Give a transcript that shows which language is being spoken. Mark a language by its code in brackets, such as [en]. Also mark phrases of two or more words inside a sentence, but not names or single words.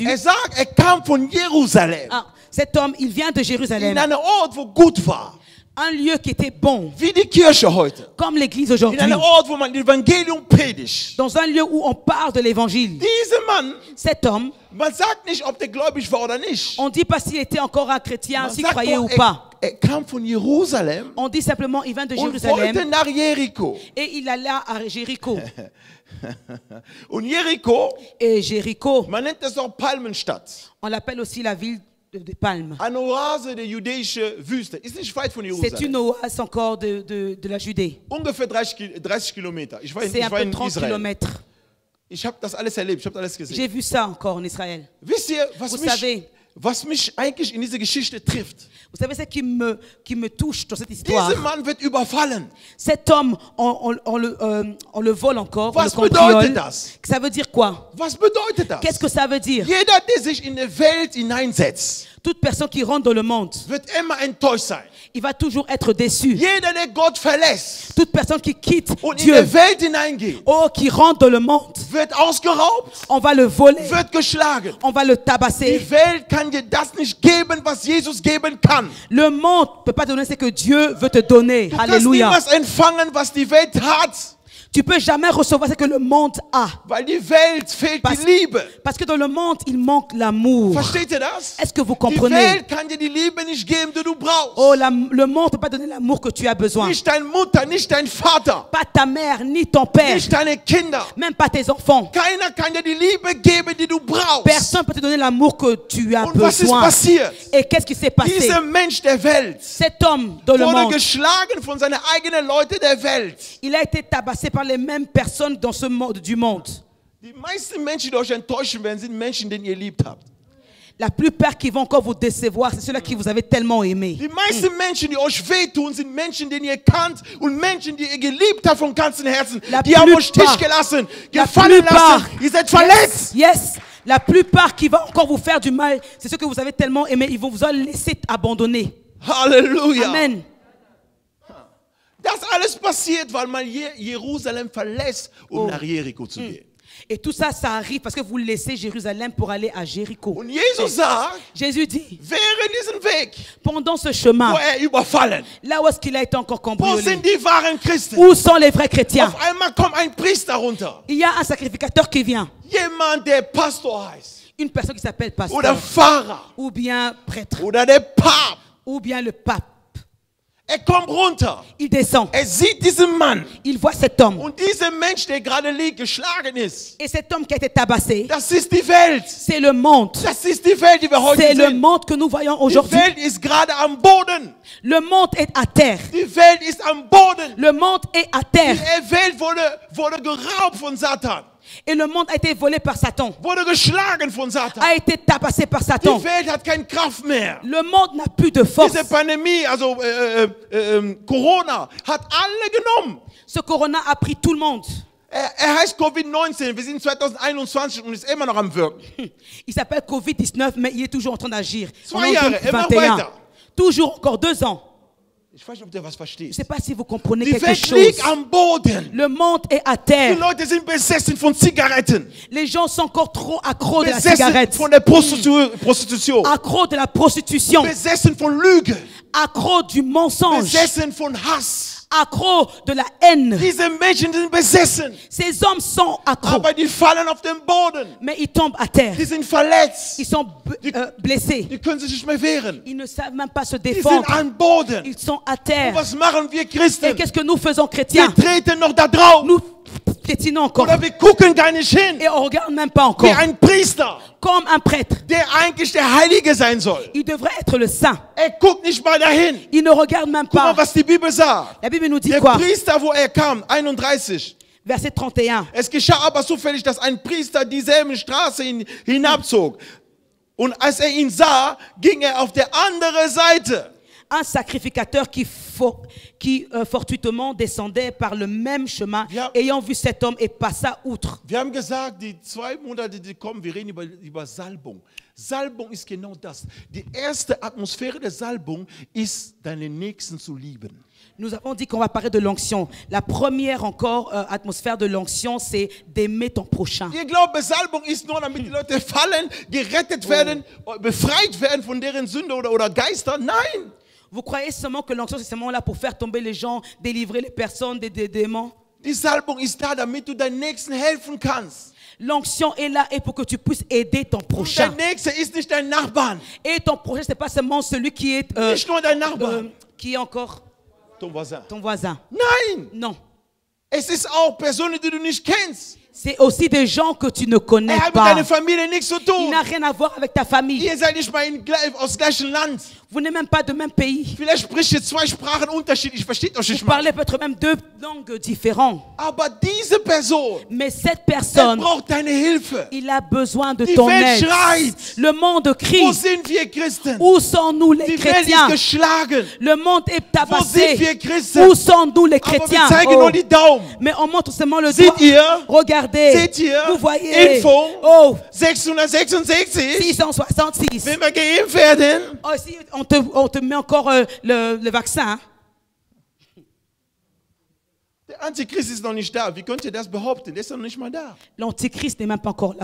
[de] er sagt, er kam von Jerusalem. [fr] cet homme, il vient de [de] In [fr] Jérusalem. [de] einem Ort, wo gut war. [fr] Un lieu qui était bon, [de] Wie die Kirche heute. [fr] comme l'église [de] In [fr] aujourd'hui. [de] einem Ort, wo man das Evangelium predigt. [fr] Dans un lieu où on parle de l'évangile. [de] Dieser Mann, [fr] Cet homme, [de] man sagt nicht, ob der gläubig war oder nicht. [fr] on ne dit pas s'il était encore un chrétien, [de] Man [fr] s'il [de] sagt [fr] croyait [de] nur, [fr] ou pas. [de] er kam von Jerusalem [fr] On dit simplement il vient de [de] und wollte [fr] Jérusalem [de] nach Jericho. [fr] et il allait à Jéricho. [de] Und Jericho, [fr] Et Jéricho, [de] man nennt das auch Palmenstadt. [fr] on l'appelle aussi la ville de Palme. [de] Eine Oase der jüdischen Wüste. Ist nicht weit von [fr] C'est une [de] Jerusalem. [fr] oase encore de la Judée. [de] Ungefähr 30 Kilometer. Ich war [fr] C'est un peu [de] in [fr] 30 [de] Israel. [fr] kilomètres. [de] Ich habe das alles erlebt, ich habe alles [fr] J'ai [de] gesehen. [fr] vu ça encore en Israël. [de] Wisst ihr, was [fr] Vous [de] mich, [fr] savez, [de] Was mich eigentlich in dieser Geschichte trifft. [fr] Vous savez ce qui me touche dans cette histoire? [de] Dieser Mann wird überfallen. [fr] Cet homme, on le vole encore, on le [de] Was [fr] cambriole. [de] bedeutet das? [fr] Ça veut dire quoi? [de] Was bedeutet das? [fr] Qu'est-ce que ça veut dire? [de] Jeder, der sich in die Welt hineinsetzt, [fr] Toute personne qui rentre dans le monde, [de] wird immer enttäuscht sein. [fr] il va toujours être déçu. [de] Jeder, der Gott verlässt [fr] Toute personne qui quitte [de] und in [fr] Dieu, [de] die Welt hineingeht, [fr] qui rentre dans le monde, [de] wird ausgeraubt, [fr] on va le voler, [de] wird geschlagen. [fr] on va le [de] Die [fr] tabasser. [de] Welt kann dir das nicht geben, was Jesus geben kann. [fr] Le monde ne peut pas te donner ce que Dieu veut te donner. [de] Du kannst [fr] Alléluia. [de] niemals empfangen, was die Welt hat, [fr] Tu peux jamais recevoir ce que le monde a. [de] weil die Welt fehlt [fr] Parce, [de] die Liebe. [fr] parce que dans le monde, il manque l'amour. [de] Versteht ihr das? [fr] Est-ce que vous [de] Die [fr] comprenez? [de] Welt kann dir die Liebe nicht geben, die du brauchst. [fr] Oh, le monde ne peut pas donner l'amour que tu as besoin. [de] Nicht deine Mutter, nicht dein Vater, [fr] Pas ta mère, ni ton père, [de] nicht deine Kinder. [fr] même pas tes enfants. [de] Keiner kann dir die Liebe geben, die du brauchst. [fr] Personne ne peut te donner l'amour que tu as [de] Und was ist [fr] besoin. [de] passiert? [fr] Et qu'est-ce qui s'est passé? [de] Dieser Mensch der Welt [fr] Cet homme dans le [de] wurde [fr] monde, [de] geschlagen von seinen eigenen Leuten der Welt. [fr] il a été tabassé par les mêmes personnes dans ce monde du monde. [de] Die meisten Menschen, die euch enttäuschen werden, sind Menschen, die ihr liebt habt. [fr] La plupart qui vont encore vous décevoir, c'est ceux-là qui vous avez tellement aimé. [de] Die meisten Menschen, die euch wehtun, sind Menschen, die ihr kannt und Menschen, die ihr geliebt habt von ganzem Herzen. [fr] La [de] Die haben euch [fr] plupart- [de] Stich gelassen, [fr] La [de] gefallen [fr] plupart, [de] lassen. Ihr seid verletzt. [fr] yes, la plupart qui vont encore vous faire du mal, c'est ceux que vous avez tellement aimé, ils vont vous laisser abandonner. [de] Halleluja. Amen. Das alles passiert, weil man Jerusalem verlässt, um nach Jericho zu gehen. [fr] Et tout ça, ça arrive parce que vous laissez Jérusalem pour aller à Jéricho. [de] Und Jesus sagt, [fr] Jésus dit, [de] während diesem Weg, [fr] pendant ce chemin, [de] wo überfallen, [fr] là où est-ce qu'il a été encore [de] wo [fr] cambriolé, [de] sind die wahren Christen? [fr] où sont les vrais chrétiens? [de] Auf einmal kommt ein Priester runter. [fr] Il y a un sacrificateur qui vient, [de] Jemand, der Pastor heißt. [fr] une personne qui s'appelle pasteur, [de] Oder Pfarrer. [fr] ou bien prêtre, [de] Oder der Papst. [fr] ou bien le pape. [de] Kommt runter. [fr] Il descend, [de] Sieht diesen Mann. [fr] il voit cet homme. [de] Und dieser Mensch, der gerade liegt, geschlagen ist, [fr] Et cet homme qui a été tabassé, [de] das ist die Welt. [fr] c'est le monde. [de] Das ist die Welt, die wir heute [fr] C'est le [de] sehen. [fr] monde que nous voyons [de] Die [fr] aujourd'hui. [de] Welt ist gerade am Boden. [fr] Le monde est à terre. [de] Die Welt ist am Boden. [fr] Le monde est à terre. [de] Die Welt wurde geraubt von Satan. [fr] Et le monde a été volé par Satan. [de] Wurde geschlagen von Satan. [fr] A été tabassé par [de] Die [fr] Satan. [de] Welt hat keine Kraft mehr. [fr] Le monde n'a plus de force. [de] Diese Pandemie, also Corona, hat alle genommen. Ce corona a pris tout le monde. Heißt Covid-19. Wir sind 2021 und ist immer noch am Wirken. [fr] Il s'appelle Covid-19, mais il est toujours en train d'agir. En [de] 2 Jahre, immer [fr] 2021. [de] weiter. [fr] Toujours encore 2 ans. [de] Ich weiß nicht, ob du was [fr] Je ne [de] verstehst. [fr] sais pas si vous comprenez [de] Die [fr] quelque [de] Welt [fr] chose. [de] liegt am Boden. [fr] Le monde est à [de] Die [fr] terre. [de] Leute sind besessen von Zigaretten. [fr] Les gens sont encore trop accros de la [de] Besessen [fr] cigarette. [de] von der Prostitution. [fr] Accros de la prostitution. [de] Besessen von Lüge. [fr] Accros du mensonge. [de] Besessen von Hass. [fr] Accros de la haine. [de] Diese Menschen sind besessen. [fr] Ces hommes sont accros. [de] Aber die fallen auf den Boden. [fr] Mais ils tombent à terre. [de] Die sind verletzt. [fr] Ils sont blessés. [de] Die können sich nicht mehr wehren. [fr] Ils ne savent même pas se [de] Die sind [fr] défendre. [de] am Boden. [fr] Ils sont à [de] Und [fr] terre. [de] was machen wir [fr] Et [de] Christen? [fr] qu'est-ce que nous faisons, [de] Wir [fr] chrétiens? [de] treten noch da drauf. [fr] Nous piétinons encore. [de] Oder wir gucken gar nicht hin. [fr] Et on ne regarde même pas [de] Wie [fr] encore. [de] ein Priester, [fr] Comme un prêtre. [de] der eigentlich der Heilige sein soll. [fr] Il devrait être le saint. [de] Guckt nicht mal dahin. [fr] Il ne regarde même [de] Guck mal, [fr] pas. [de] was die Bibel sagt. [fr] La Bible nous dit [de] Der [fr] quoi? [de] Priester, wo kam, 31. [fr] Verset 31. [de] Es geschah aber zufällig, dass ein Priester dieselbe Straße hinabzog. Und als ihn sah, ging auf der andere Seite. [fr] Un sacrificateur qui fortuitement descendait par le même chemin, [de] Ja. [fr] ayant vu cet homme et passa outre. [de] Wir haben gesagt, die 2 Monate, die kommen, wir reden über Salbung. Salbung ist genau das. Die erste Atmosphäre der Salbung ist, deine Nächsten zu lieben. [fr] Nous avons dit qu'on va parler de l'onction. La première encore atmosphère de l'onction, c'est d'aimer ton prochain. [de] Ihr glaubt, Salbung ist nur, damit die Leute fallen, gerettet werden, befreit werden von deren Sünde oder Geister? Nein! [fr] Vous croyez seulement que l'onction, c'est seulement là pour faire tomber les gens, délivrer les personnes des démons? [de] Die Salbung ist da, damit du deinen Nächsten helfen kannst. [fr] L'onction est là et pour que tu puisses aider ton [de] Und [fr] prochain. [de] dein Nächster ist nicht dein Nachbar. [fr] Et ton prochain, c'est pas seulement celui qui est [de] Nicht nur dein Nachbar. [fr] qui est encore Ton voisin. ton voisin. [de] Nein! [fr] Non. [de] Es ist auch Personen, die du nicht kennst. [fr] C'est aussi des gens que tu ne connais [de] Hat mit [fr] pas. [de] deiner Familie nichts zu [fr] Il [de] tun. [fr] n'a rien à voir avec ta famille. [de] Ihr seid nicht mal aus gleichem Land. [fr] Vous n'êtes même pas de même pays. [de] Vielleicht spricht ihr 2 Sprachen unterschiedlich, versteht euch nicht [fr] Vous [de] mal. [fr] parlez peut-être même 2 langues différentes. [de] Aber diese Person, [fr] Mais cette [de] er [fr] personne, [de] braucht deine Hilfe. [fr] il a besoin de [de] Die [fr] ton [de] Welt [fr] aide. [de] schreit. [fr] Le monde [de] Wo [fr] crie. [de] sind wir Christen? [fr] Où sont-nous les [de] Die Welt ist [fr] chrétiens? [de] geschlagen. [fr] Le monde est [de] Wo sind [fr] tabassé. [de] wir Christen? [fr] Où sont-nous les [de] Aber wir [fr] chrétiens? [de] zeigen Oh. nur die Daumen. [fr] Mais on montre seulement le doigt. [de] Seht ihr? [fr] Regardez. [de] Seht ihr? [fr] Vous voyez. [de] Impfung. Oh, 666. [fr] 666. [de] Wenn wir geimpft werden, [fr] Oh, si on te met encore le vaccin. Hein. [de] der Antichrist ist noch nicht da. Wie könnt ihr das behaupten? Der ist noch nicht mal da. [fr] L'antichrist n'est même pas encore là.